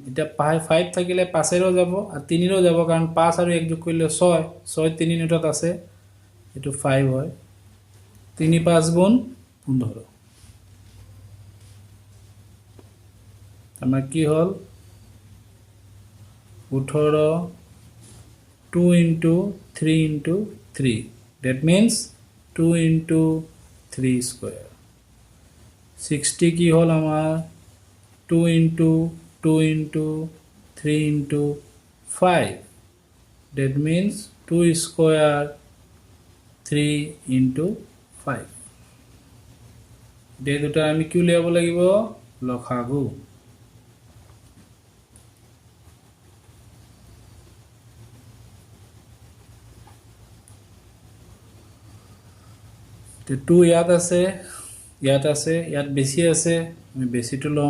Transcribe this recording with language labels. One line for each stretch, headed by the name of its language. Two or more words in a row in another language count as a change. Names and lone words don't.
Assamese: এতিয়া 5 থাকিলে 5ৰেও যাব আৰু 3ৰেও যাব, কাৰণ 5 আৰু 1 যোগ কৰিলে 6, 6 3 নিউটত আছে, এইটো 5 হয়। 3 5 গুণ 15, আমাৰ কি হ'ল 18,
English: 2 into 3 into 3, that means 2 into 3 square।
Assamese: 60 কি হ'ল আমাৰ
English: 2 into 2 into 3 into 5, that means 2 square 3 into 5।
Assamese: এই দুটা আমি কি উলিয়াব লাগিব, লসাগু। তো 2 ইয়াত আছে, ইয়াত আছে, ইয়াত বেছি আছে, আমি বেছিটো ল'ম।